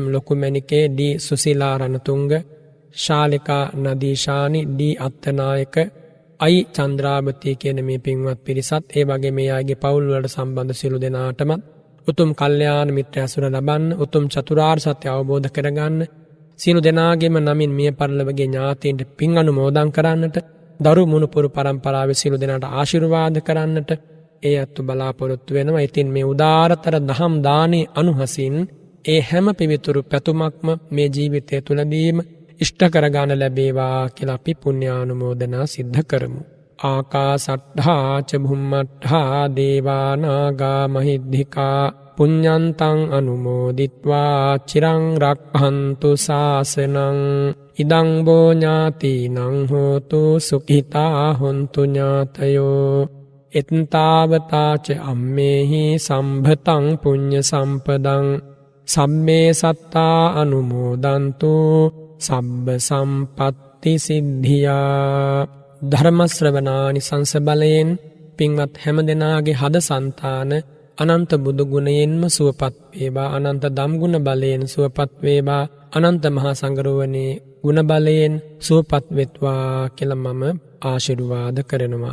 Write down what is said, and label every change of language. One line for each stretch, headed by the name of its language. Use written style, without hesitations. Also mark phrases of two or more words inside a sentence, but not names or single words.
Sinhala: ලොකුමැණිකේ, ඩී සුසිලා රණතුංග, ශාලිකා නදීශානි, ඩී අත්තනායක, අයි චන්ද්‍රාවතී කියන මේ පින්වත් පිරිසත්, ඒ වගේ මේ අයගේ පවුල් වලට සම්බන්ධ සියලු දෙනාටම උතුම් කල්යාණ මිත්‍ර ඇසුර ලබන්න, උතුම් චතුරාර්ය සත්‍ය අවබෝධ කරගන්න, සියලු දෙනාගේම නමින් මිය පරලොවගේ ඥාතීන්ට පින් අනුමෝදන් කරන්නට, දරු මුණුපුරු පරම්පරාවේ සියලු දෙනාට ආශිර්වාද කරන්නට ඒ අත්තු බලාපොරොත්තු වෙනවා. ඉතින් මේ උදාරතර දහම් දානේ අනුහසින් ඒ හැම පිවිතුරු පැතුමක්ම මේ ජීවිතය තුළදීම ඉෂ්ට කරගන්න ලැබේවා කියලා අපි පුණ්‍යානුමෝදනා සිද්ධ කරමු.
Pali: ආකාසට්ඨා ච භුම්මට්ඨා දේවා නාග මහිද්దికා පුඤ්ඤන්තං අනුමෝදිත්වා චිරං රක්ඛන්තු ශාසනං ඉදං බෝ ඥාතිනං හෝතු සුඛිතා හොන්තු ඥාතයෝ එත්තාවතා ච අම්මේහි සම්භතං පුඤ්ඤ සම්පදං සම්මේ සත්තා අනුමෝදන්තු සබ්බ සම්පත්ති සිද්ධියා.
Sinhala: ධර්ම ශ්‍රවණානි සංස බලයෙන් පින්වත් හැම දෙනාගේ හද సంతාන අනන්ත බුදු ගුණයෙන්ම සුවපත් වේවා. අනන්ත ධම් ගුණ බලයෙන් සුවපත් වේවා. අනන්ත මහා සංඝරෝවණේ ගුණ බලයෙන් සුවපත් වෙත්වා කියලා මම ආශිර්වාද කරනවා.